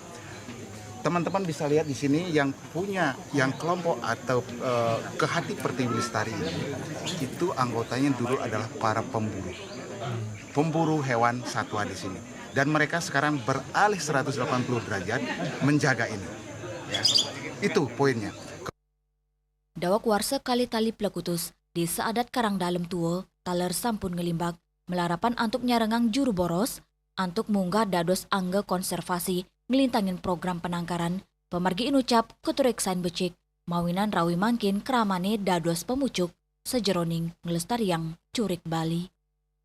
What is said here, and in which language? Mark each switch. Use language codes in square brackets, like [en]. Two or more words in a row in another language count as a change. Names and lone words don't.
[id] Teman-teman bisa lihat di sini yang punya yang kelompok atau Kehati Pertiwi Lestari itu anggotanya dulu adalah para pemburu hewan satwa di sini. Dan mereka sekarang beralih 180 derajat menjaga ini. Ya. Itu poinnya. [ban] Dawak warsa kali tali plekutus Desa Adat Karang Dalem Tua taler sampun ngelimbak melarapan antuk nyarengang juru boros antuk munggah dados angga konservasi ngelintangin program penangkaran pemargi inucap ketureksain becik mawinan rawi mangkin keramane dados pemucuk sejeroning ngelestariang curik Bali.